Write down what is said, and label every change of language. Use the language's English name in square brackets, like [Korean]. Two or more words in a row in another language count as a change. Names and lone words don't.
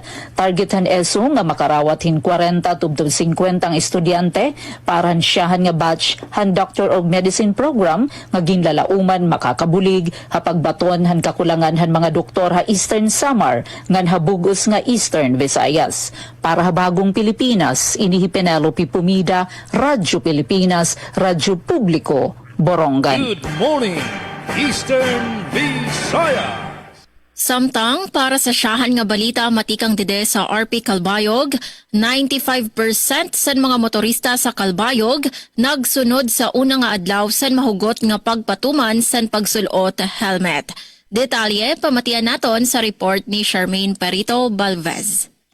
[Waray] Targetan ESU nga makarawat hin 40 tubtub 50 ang estudyante para siyahan nga batch han Doctor of Medicine program nga ginlalauman makakabulig hapagbaton han kakulangan han mga doktor ha Eastern Samar ngan habugos nga Eastern Visayas. Para ha bagong Pilipinas, inihi Penelope Pumida, Radyo Pilipinas, Radyo Publiko, Borongan. [English] Good morning, Eastern Visayas. [Waray] Samtang para sa siyahan nga balita matikang dede sa RP Calbayog, 95% sa mga motorista sa Calbayog nagsunod sa una nga adlaw san mahugot nga pagpatuman san pagsulot helmet. Detalye pamatian naton sa report ni Charmaine Perito Balvez.